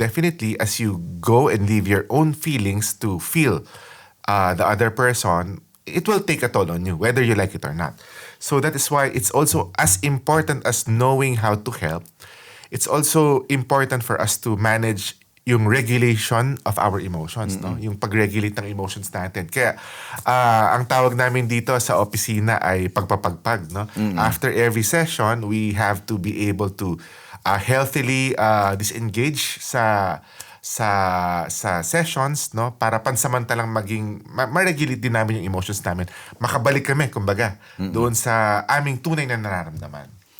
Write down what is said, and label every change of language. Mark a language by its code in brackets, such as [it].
[en] Definitely, as you go and leave your own feelings to feel the other person, it will take a toll on you, whether you like it or not. So that is why it's also as important as knowing how to help. It's also important for us to manage yung regulation of our emotions, no? [tl] Yung pag-regulate ng emotions natin. Kaya, ang tawag namin dito sa opisina ay pagpapagpag, no? [en] After every session, we have to be able to healthily disengage sa sessions, no? [tl] Para pansamantalang ma-regulate din namin yung emotions namin. Makabalik kami, kumbaga, doon sa aming tunay na nararamdaman.